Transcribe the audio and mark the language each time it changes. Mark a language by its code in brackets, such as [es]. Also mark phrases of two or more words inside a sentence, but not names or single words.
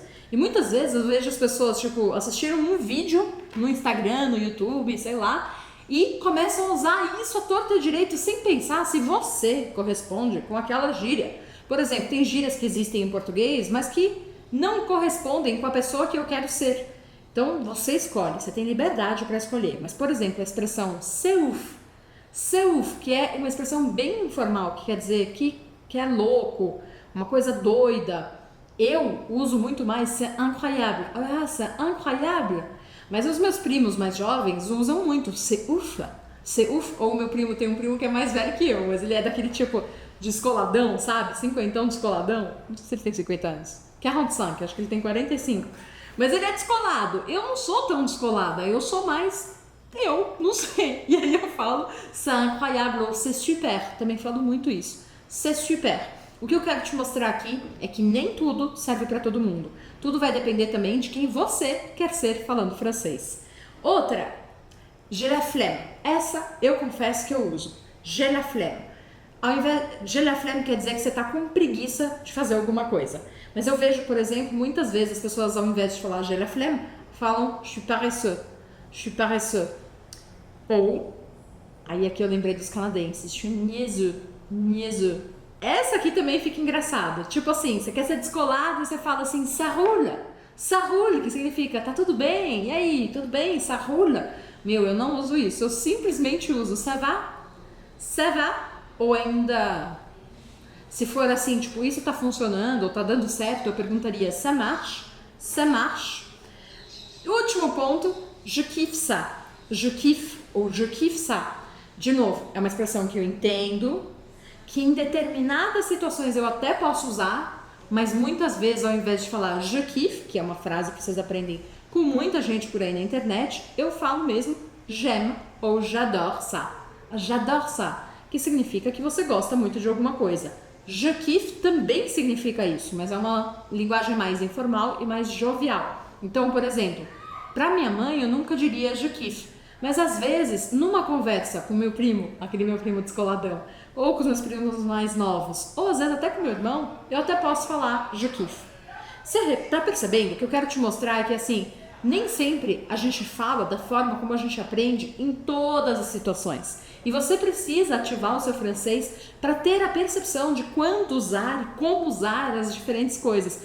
[pt] E muitas vezes eu vejo as pessoas, tipo, assistiram um vídeo no Instagram, no YouTube, sei lá, e começam a usar isso à torta e direito sem pensar se você corresponde com aquela gíria. Por exemplo, tem gírias que existem em português, mas que não correspondem com a pessoa que eu quero ser. Então, você escolhe, você tem liberdade para escolher. Mas, por exemplo, a expressão [fr] c'est ouf, [pt] que é uma expressão bem informal, que quer dizer que é louco, uma coisa doida. Eu uso muito mais [fr] c'est incroyable. [pt] Ah, [fr] c'est incroyable. [pt] Mas os meus primos mais jovens usam muito [fr] c'est ouf. C'est ouf. [pt] Ou o meu primo tem um primo que é mais velho que eu, mas ele é daquele tipo descoladão, sabe? Cinquentão descoladão. Não sei se ele tem 50 anos. 45, acho que ele tem 45. Mas ele é descolado. Eu não sou tão descolada, eu sou mais... Eu não sei. E aí eu falo [fr] c'est incroyable [pt] ou [fr] c'est super. [pt] Também falo muito isso. [fr] C'est super. [pt] O que eu quero te mostrar aqui é que nem tudo serve para todo mundo. Tudo vai depender também de quem você quer ser falando francês. Outra, [fr] j'ai la flemme. [pt] Essa eu confesso que eu uso. [fr] J'ai la flemme. [pt] Ao invés, [fr] j'ai la flemme [pt] quer dizer que você está com preguiça de fazer alguma coisa. Mas eu vejo, por exemplo, muitas vezes as pessoas, ao invés de falar [fr] j'ai la flemme, [pt] falam [fr] je suis paresseux. Je suis paresseux. [pt] Ou, aí aqui eu lembrei dos canadenses, [fr] je suis niaiseux. [pt] Essa aqui também fica engraçada. Tipo assim, você quer ser descolado e você fala assim, [fr] ça roule, [pt] que significa, tá tudo bem, e aí, tudo bem, [fr] ça roule. [pt] Meu, eu não uso isso, eu simplesmente uso [fr] ça va, [pt] ou ainda, se for assim, tipo, isso tá funcionando, ou tá dando certo, eu perguntaria [fr] ça marche. [pt] Último ponto, [fr] je kiffe ça, je kiffe ou je kiffe ça. [pt] De novo, é uma expressão que eu entendo, que em determinadas situações eu até posso usar, mas muitas vezes ao invés de falar [fr] je kiffe, [pt] que é uma frase que vocês aprendem com muita gente por aí na internet, eu falo mesmo [fr] j'aime ou j'adore ça. J'adore ça, [pt] que significa que você gosta muito de alguma coisa. [fr] Je kiffe [pt] também significa isso, mas é uma linguagem mais informal e mais jovial. Então, por exemplo, para minha mãe eu nunca diria [fr] je kiffe, [pt] Mas às vezes, numa conversa com meu primo, aquele meu primo descoladão, ou com os meus primos mais novos, ou às vezes até com meu irmão, eu até posso falar [fr] je kiffe. [pt] Você tá percebendo? O que eu quero te mostrar é que assim, nem sempre a gente fala da forma como a gente aprende em todas as situações. E você precisa ativar o seu francês para ter a percepção de quando usar e como usar as diferentes coisas.